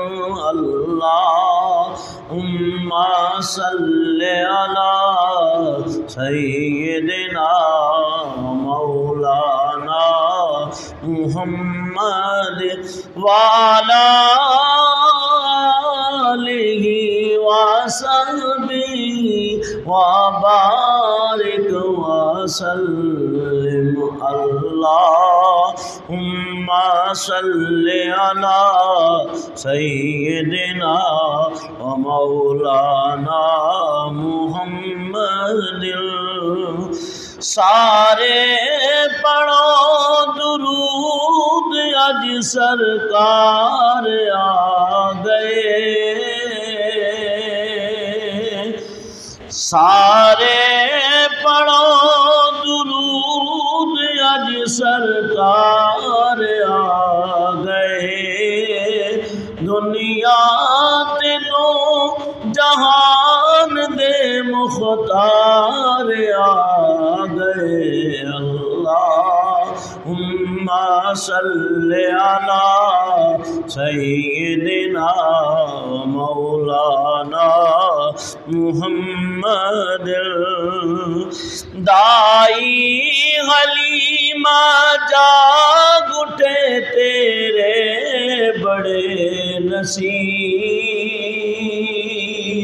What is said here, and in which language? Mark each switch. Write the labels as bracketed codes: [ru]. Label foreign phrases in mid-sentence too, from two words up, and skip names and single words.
[ar] اللہم صل علی سیدنا ومولانا محمد وعلی آلہ وصحبہ وبارک وسلم. اللہم صل علی سیدنا ومولانا محمد. [pa] سارے پڑھو درود اج سرکار آ گئے. سارے پڑھو درود اج سرکار آ گئے. دنیا تے دو جہان دے مختار آ گئے. [ar] اللہم صل علی سیدنا مولانا محمد. [pa] دائی حلیمہ جاگ اٹھے تیرے بڑے نصیب.